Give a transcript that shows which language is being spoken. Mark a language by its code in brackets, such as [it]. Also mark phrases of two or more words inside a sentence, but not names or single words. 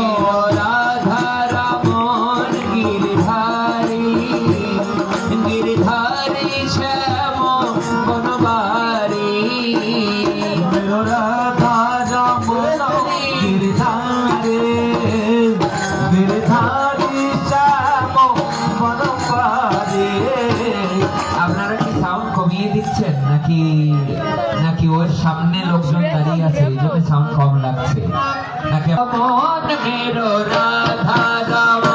[hi] राधा रमन गिरधारी गिरधारी श्याम बनवारी मेरो राधा रमन गिरधारी गिरधारी श्याम बनवारी। [bn] আপনারা কি সাউন্ড কমিয়ে দিচ্ছেন নাকি নাকি ওর সামনে লোকজন দাঁড়িয়ে আছে এই জন্য সাউন্ড কম লাগছে নাকি [hi] मन मेरो राधा